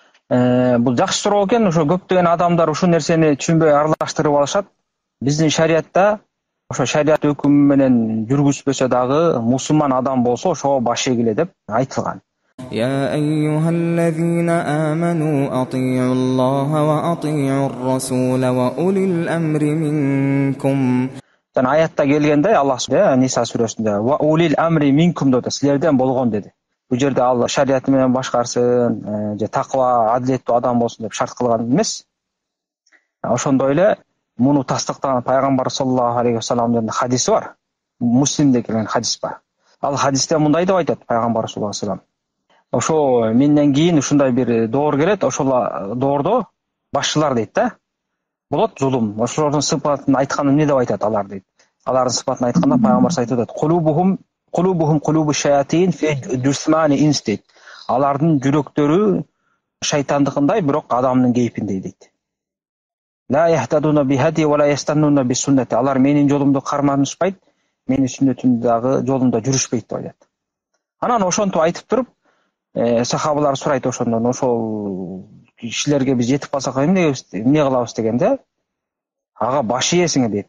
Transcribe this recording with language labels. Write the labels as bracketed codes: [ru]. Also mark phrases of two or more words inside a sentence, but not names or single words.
[ky] Бул жакшы суроо экен. Ошо көптөгөн адамдар ушул нерсени түшүнбөй аралаштырып алышат. Биздин шариатта ошо шариат өкүмү менен жүргүзбөсө дагы мусулман адам болсо ошого баш ийгиле деп айтылган. [ar] يا أيها الذين آمنوا أطيعوا الله وأطيعوا الرسول وأولي الأمر منكم. [ky] Жана аятта келгенде Аллах Ниса сүрөсүндө [ar] وأولي الأمر منكم [ky] деп силерден болгон деди. Бул жерде ал шариаты менен башкарсын, же таква, адилеттүү адам болсун деп шарт кылган эмес. Ошондой эле муну тастыктаган пайгамбар [ar] صلى الله عليه وسلم [ky] хадиси бар. Муслимде келген хадис бар. Ал хадисте мындай деп айтат пайгамбар [ar] صلى الله عليه وسلم. [ky] Ошо менден кийин ушундай бир доор келет, ошол доордо башчылар дейт да. Болот зулум. Ошолордун сыпатын айтканда эмне деп айтат алар дейт. Алардын сыпатын айтканда пайгамбар айтып атат. [ar] قلوبهم قلوب الشياطين في جثمان إنس дейт. [ky] Алардын жүрөктөрү шайтандыкындай, бирок адамдын кейпиндей дейт. [ar] لا يهتدون بهداي ولا يستنون بسنتي. [ky] Алар менин жолумду карманышпайт, менин сүннөтүмдү дагы жолунда жүрүшпөйт деп айтат. Анан ошонтип айтып туруп, сахабалар сурайт ошондон, ошол кишилерге биз жетип калсак эмне кылабыз дегенде, ага баш ийесиңер дейт.